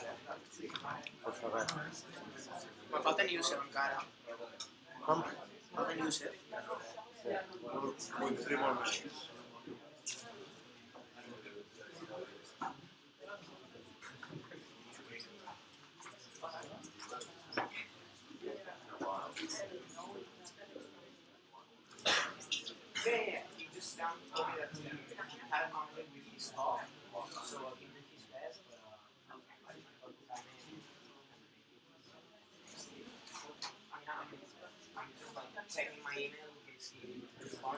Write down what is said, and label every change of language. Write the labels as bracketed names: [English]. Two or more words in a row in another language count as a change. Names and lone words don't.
[Catalan] Pues res. Me falta en Yusef encara. Com? Falta en Yusef. Sí. Vull fer molt més. [English] Yeah. He just told me that he had a conflict with his dog, so he did his best, but I'm just like checking my email because he responds.